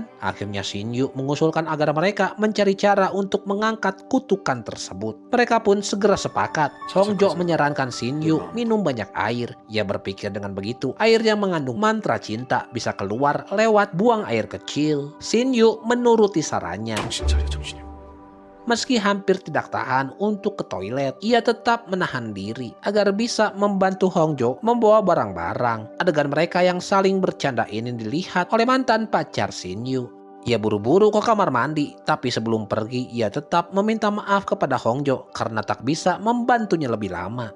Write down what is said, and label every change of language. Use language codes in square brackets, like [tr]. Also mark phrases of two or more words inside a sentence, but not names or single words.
[id] Akhirnya Shinyu mengusulkan agar mereka mencari cara untuk mengangkat kutukan tersebut. Mereka pun segera sepakat. Hongjo menyarankan Shinyu minum banyak air. Ia berpikir dengan begitu air yang mengandung mantra cinta bisa keluar lewat buang air kecil. Shinyu menuruti sarannya. [ko] 정신 차려, 정신이. [id] Meski hampir tidak tahan untuk ke toilet, ia tetap menahan diri agar bisa membantu Hongjo membawa barang-barang. Adegan mereka yang saling bercanda ini dilihat oleh mantan pacar Shinyu. Ia buru-buru ke kamar mandi, tapi sebelum pergi ia tetap meminta maaf kepada Hongjo karena tak bisa membantunya lebih lama.